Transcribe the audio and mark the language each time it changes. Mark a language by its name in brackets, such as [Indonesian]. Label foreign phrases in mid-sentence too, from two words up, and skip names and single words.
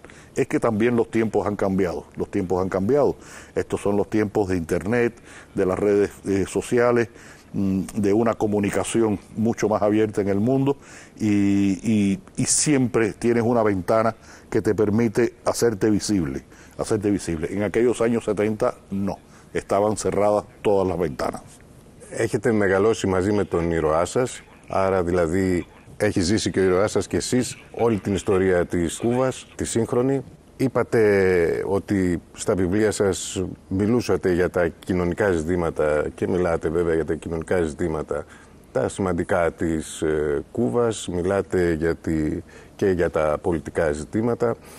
[Spanish] Es que también los tiempos han cambiado, Estos son los tiempos de Internet, de las redes sociales, de una comunicación mucho más abierta en el mundo y siempre tienes una ventana que te permite hacerte visible. En aquellos años 70 no, estaban cerradas todas las ventanas. [Greek] Έχετε μεγαλώσει μαζί με τον ήρωά σας, άρα δηλαδή έχει ζήσει και ο ήρωάς σας και εσείς όλη την ιστορία της Κούβας, τη σύγχρονη. Είπατε ότι στα βιβλία σας μιλούσατε για τα κοινωνικά ζητήματα και μιλάτε βέβαια για τα κοινωνικά ζητήματα τα σημαντικά της Κούβας, μιλάτε και για τα πολιτικά ζητήματα.